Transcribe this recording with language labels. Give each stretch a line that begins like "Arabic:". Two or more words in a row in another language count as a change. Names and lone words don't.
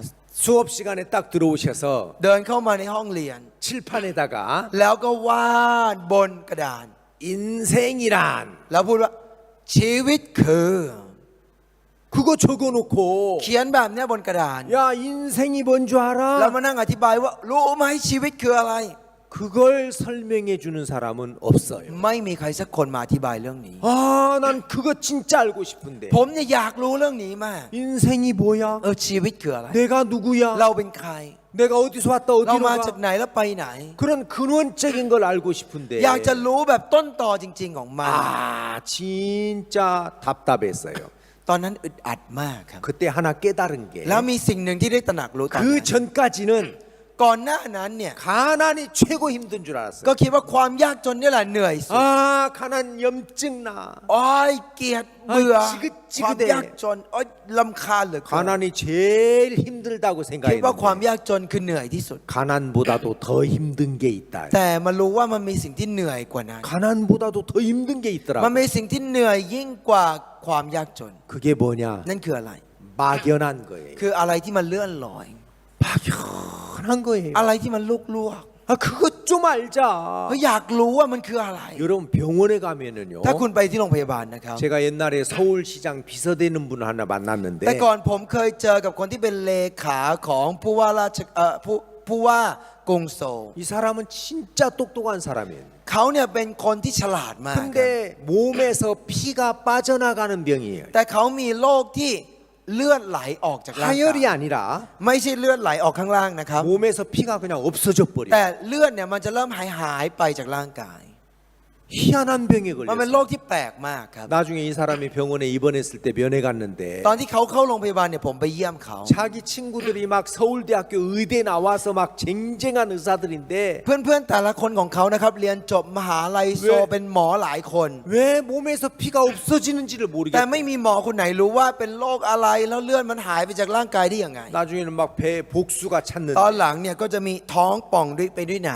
Korean: 수업 시간에 딱 들어오셔서
Thai: เดินเข้ามาในห้องเรียน
Korean: 칠판에다가
Thai: แล้วก็วาดบนกระดาน
Korean: 인생이란
Thai: แล้วพูดว่าชีวิตคือ
Korean: 그거 적어놓고
Thai: เขียนแบบเนี้ยบนกระดาน
Korean: 야 인생이 뭔 줄
Thai: แล้ว
Korean: 알아?
Thai: มานั่งอธิบายว่ารู้ไหมชีวิตคืออะไร
Korean: 그걸 설명해 주는 사람은 없어요.
Thai: ไม่มีใครสักคนมาอธิบายเรื่องนี้
Korean: 난 그거 진짜 알고 싶은데
Thai: ผมเนี่ยอยากรู้เรื่องนี้มาก
Korean: 인생이 뭐야?
Thai: ชีวิตคืออะไร
Korean: 내가 누구야?
Thai: เราเป็นใคร
Korean: 내가 어디서 왔다
Thai: เรา
Korean: 어디로
Thai: มาจาก
Korean: 가?
Thai: ไหนแล้วไปไหน
Korean: 그런 근원적인 걸 알고 싶은데
Thai: อยากจะรู้แบบต้นตอจริง ๆ ของมัน
Korean: 진짜 답답했어요.
Thai: ตอนนั้นอึดอัดมากครับ
Korean: 그때 하나 깨달은 게
Thai: แล้วมีสิ่งหนึ่งที่ได้ตระหนักรู้ตอน
Korean: 그
Thai: นั้น
Korean: 전까지는
Thai: ก่อนหน้านั้นเนี่ย
Korean: 가난이 최고 힘든 줄
Thai: ก็
Korean: 알았어요.
Thai: คิดว่าความยากจนนี่แหละเหนื่อยสุด
Korean: 아, 가난 염증 나.
Thai: อ้อยเกลียดเบื่อ จิก ความ เด ยากจนอ้อยลำคาญเหลือเกิน
Korean: 가난이 제일 힘들다고
Thai: คิดว่าความ
Korean: 생각했는데
Thai: ยากจนคือเหนื่อยที่สุด
Korean: 가난보다도 더 힘든 게 있다.
Thai: แต่มารู้ว่ามันมีสิ่งที่เหนื่อยกว่านั้น
Korean: 가난보다도 더 힘든 게
Thai: มัน
Korean: 있더라고.
Thai: มีสิ่งที่เหนื่อยยิ่งกว่าความยากจน
Korean: 그게 뭐냐?
Thai: นั่นคืออะไร
Korean: 막연한 거예요.
Thai: คืออะไรที่มันเลื่อนลอย
Korean: 막연한 거예요.
Thai: อะไรที่มันลุกลวก
Korean: 아, 그것 좀 알자.
Thai: ก็อยากรู้ว่ามันคืออะไร
Korean: 여러분 병원에 가면은요.
Thai: ถ้าคุณไปที่โรงพยาบาลนะครับ
Korean: 제가 옛날에 서울시장 비서되는 분 하나 만났는데
Thai: แต่ก่อนผมเคยเจอกับคนที่เป็นเลขาของผู้ว่าราชผู้ว่ากรุงโซล
Korean: 이 사람은 진짜 똑똑한 사람이에요.
Thai: เขาเนี่ยเป็นคนที่ฉลาดมากครับ
Korean: 근데 몸에서 피가 빠져나가는 병이에요.
Thai: แต่เขามีโรคที่เลือดไหลออกจากร่างกาย
Korean: 하열이 아니라
Thai: ไม่ใช่เลือดไหลออกข้างล่างนะครับ
Korean: 몸에서 피가 그냥 없어져 버려.
Thai: แต่เลือดเนี่ยมันจะเริ่มหายไปจากร่างกาย
Korean: 희한한 병에
Thai: มันเป็นโร
Korean: 걸렸어요.
Thai: คที่แปลกมากครับ
Korean: 나중에 이 사람이 병원에 입원했을 때 면회 갔는데
Thai: ตอนที่เขาเข้าโรงพยาบาลเนี่ยผมไปเยี่ยมเขา
Korean: 자기 친구들이 막 서울대학교 의대 나와서 막 쟁쟁한 의사들인데
Thai: เพื่อนๆแต่ละคนของเขานะครับเรียนจบมหาลัยโซเป็นหมอหลายคน
Korean: 왜 몸에서 피가 없어지는지를
Thai: แต่
Korean: 모르겠어요.
Thai: ไม่มีหมอคนไหนรู้ว่าเป็นโรคอะไรแล้วเลือดมันหายไปจากร่างกายได้ยังไง
Korean: 나중에는 막 배에 복수가
Thai: ตอน
Korean: 찼는데
Thai: หลังเนี่ยก็จะมีท้องป่องด้วยไปด้วยน้